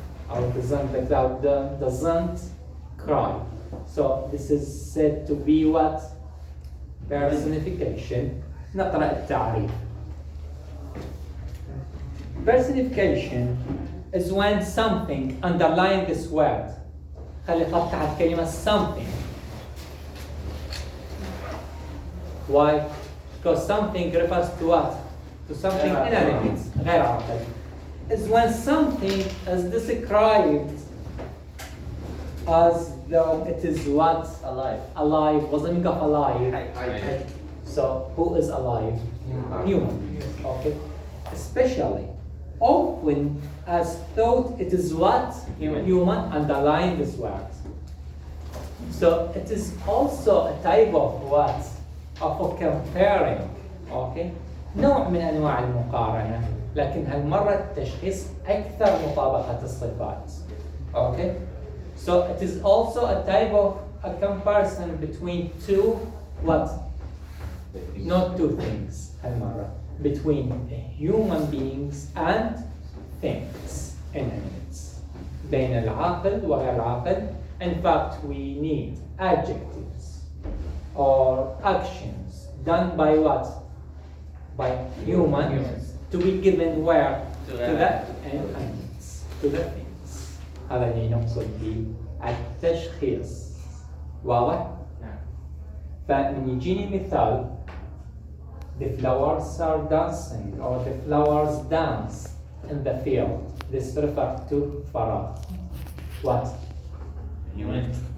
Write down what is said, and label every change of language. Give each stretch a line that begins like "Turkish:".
English: Or the cloud doesn't cry. So this is said to be what? Personification.
Arabic: نقرأ التعريف.
English: Personification is when something underline this word.
Arabic: خلي خط تحت كلمة something.
English: Why? Because something refers to what? To something inanimate,
Arabic: غير عاقل.
English: Is when something is described as though it is what? Alive. Alive. What's the meaning of alive? Alive. So who is alive? Human. Okay. Especially often as thought it is what? Human. Underline this word. So it is also a type of what? Of comparing. Okay.
Arabic: نوع من أنواع المقارنة. لكن هالمرة التشخيص أكثر مطابقة الصفات.
English: Okay. So it is also a type of a comparison between two what? Not two things.
Arabic: هالمرة.
English: Between human beings and things.
Arabic: Inanimates. بين العاقل وغير العاقل.
English: In fact, we need adjectives or actions done by what? By humans to be given where? To the entities, to the things.
Arabic: هذا اللي نقصد به التشخيص. واضح؟ فمن يجيني مثال
English: the flowers are dancing or the flowers dance in the field. This refers to
Arabic: فراغ.
English: What? Human.